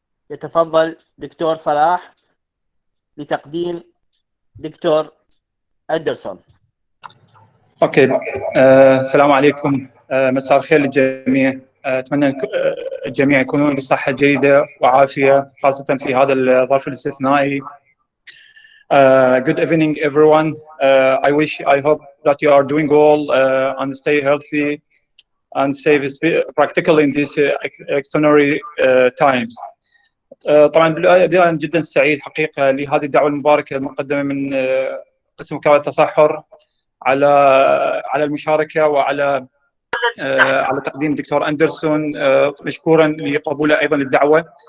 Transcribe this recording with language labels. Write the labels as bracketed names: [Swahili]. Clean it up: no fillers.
[Arabic] يتفضل دكتور صلاح لتقديم دكتور أندرسون. اوكي. السلام عليكم. مساء الخير للجميع. اتمنى الجميع يكونون بصحه جيده وعافيه، خاصه في هذا الظرف الاستثنائي. [English] Good evening everyone. I hope that you are doing well and stay healthy and safe, practically in these extraordinary times. [Arabic] طبعا بداية جدا سعيد حقيقة لهذه الدعوة المباركة المقدمة من قسم مكافحة التصحر على المشاركة وعلى تقديم الدكتور أندرسون، مشكورا لقبوله أيضا للدعوة.